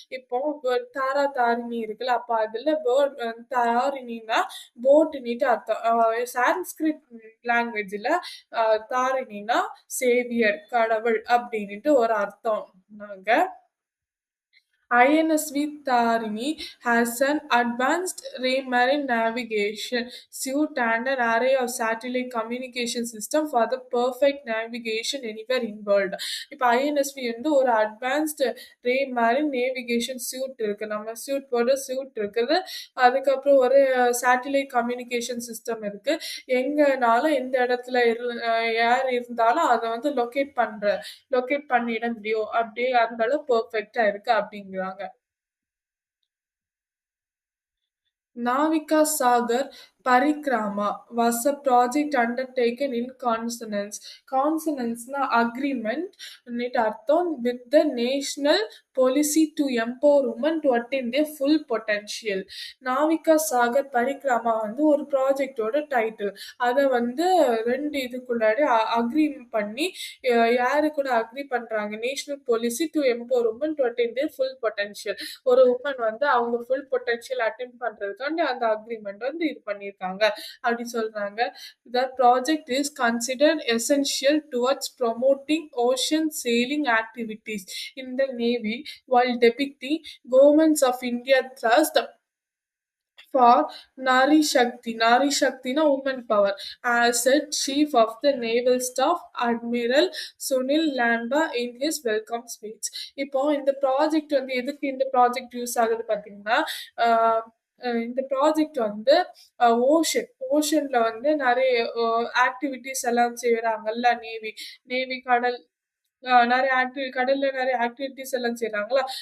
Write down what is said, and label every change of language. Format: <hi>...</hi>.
<ta>இப்போ தாரா தாரிணி இருக்குல்ல, அப்ப அதுல தாரிணினா போட்டுனிட்டு அர்த்தம். சான்ஸ்கிரிட் லாங்குவேஜ்ல தாரிணினா சேவியர் கடவுள் அப்படின்ட்டு ஒரு அர்த்தம். நாங்க</ta> <en>INSV Tarini has an advanced marine navigation suite and an array of satellite communication system for the perfect navigation anywhere in world.</en> <ta>இப்போ INSV வந்து ஒரு அட்வான்ஸ்டு</ta> <en>marine navigation suite</en> <ta>இருக்கு. நம்ம சூட் இருக்குது. அதுக்கப்புறம் ஒரு சேட்டலைட் கம்யூனிகேஷன் சிஸ்டம் இருக்கு. எங்கனாலும் எந்த இடத்துல யார் இருந்தாலும் அதை வந்து லொக்கேட் பண்ணிட முடியும். அப்படியே அந்த அளவு பெர்ஃபெக்ட்டா இருக்கு அப்படிங்கிறாங்க.</ta> <en>Navika Sagar Parikrama was a project undertaken in consonance. Consonance-na agreement</en> <ta>ன்னுட்டு அர்த்தம்</ta> <en>with the national policy to empower women to attain their full potential.</en> <ta>Navika Sagar Parikrama வந்து ஒரு ப்ராஜெக்டோட டைட்டில். அதை வந்து 2 இதுக்குள்ளாடி அக்ரி பண்ணி யாரு கூட அக்ரி பண்றாங்க?</ta> <en>National policy to empower woman to attain their full potential.</en> <ta>ஒரு உமன் வந்து அவங்க ஃபுல் பொட்டன்ஷியல் அட்டைன் பண்றதுக்காண்டி அந்த அக்ரிமெண்ட் வந்து இது பண்ணியிருக்காங்க அப்படி சொல்றாங்க.</ta> <en>The project is considered essential towards promoting ocean sailing activities in the Navy while depicting governments of India thrust for Nari Shakti. Nari Shakti na woman power. As said Chief of the Naval Staff Admiral Sunil Lamba in his welcome speech.</en> <ta>இப்போ இந்த project வந்து எதுக்கு இந்த project use ஆகுது பார்த்தீங்கன்னா, இந்த project வந்து ஓஷன்ல வந்து நிறைய ஆக்டிவிட்டிஸ் எல்லாம் செய்யறாங்கல்ல. நேவி கடல் கடல்ல நிறைய ஆக்டிவிட்டிஸ் எல்லாம் செய்யறாங்களா.</ta>